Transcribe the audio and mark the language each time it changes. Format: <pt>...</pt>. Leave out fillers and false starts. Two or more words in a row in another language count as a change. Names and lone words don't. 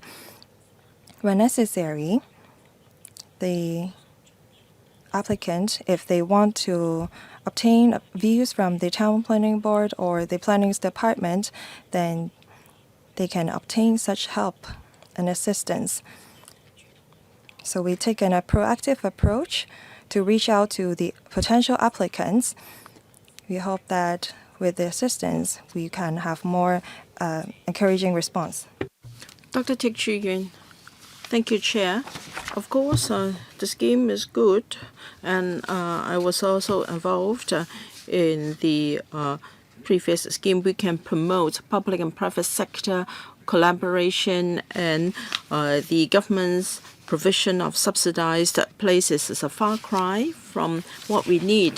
<en>When necessary, the applicant, if they want to obtain views from the Town Planning Board or the Planning Department, then they can obtain such help and assistance. So we take a proactive approach to reach out to the potential applicants. We hope that with the assistance, we can have more encouraging response. Dr. Teck Chu-yuen. Thank you, Chair. Of course, the scheme is good, and I was also involved in the previous scheme. We can promote public and private sector collaboration, and the government's provision of subsidized places is a far cry from what we need.</en>